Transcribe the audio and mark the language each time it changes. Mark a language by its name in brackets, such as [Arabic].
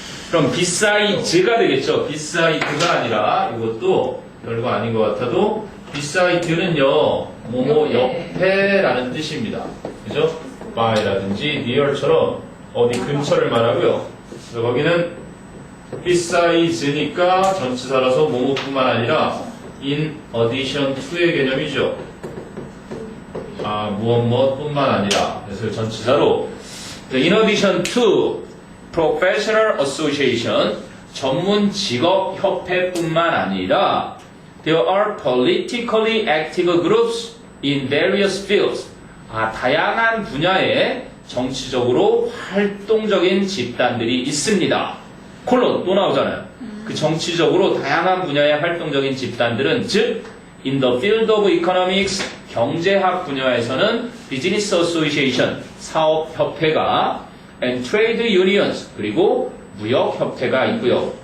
[Korean] 그럼 beside가 되겠죠. beside가 아니라 이것도 별거 아닌 것 같아도 beside는요, 뭐뭐 옆에라는 뜻입니다. 그죠? by라든지 near처럼 어디 근처를 말하고요. 그래서 거기는 beside스니까 전치사라서 뭐뭐뿐만 아니라 [English] in addition to [Korean] 의 개념이죠. 아, 무엇뿐만 아니라. 그래서 전치사로 [English] in addition to professional association [Korean] 전문 직업 협회뿐만 아니라 [English] there are politically active groups in various fields. [Korean] 아, 다양한 분야에 정치적으로 활동적인 집단들이 있습니다. 콜론 또 나오잖아요. 그 정치적으로 다양한 분야의 활동적인 집단들은 즉 [English] in the field of economics [Korean] 경제학 분야에서는 [English] business association [Korean] 사업협회가 [English] and trade unions [Korean] 그리고 무역협회가 있고요.